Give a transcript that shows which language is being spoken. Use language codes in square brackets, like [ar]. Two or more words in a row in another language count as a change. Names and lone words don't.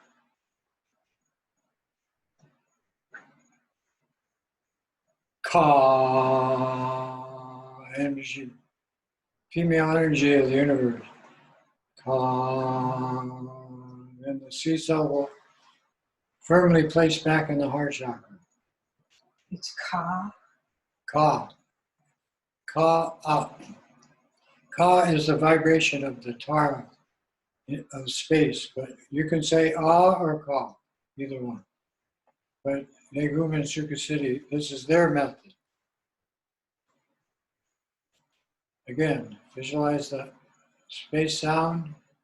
[en] Ka energy, female energy of the universe. Ka, and the sea cell will firmly placed back in the heart chakra. It's Ka. Ka. Ka up. Ka is the vibration of the Tara of space, but you can say Ah or Ka, either one. But Negum and Sukha City, this is their method. Again, visualize the space sound.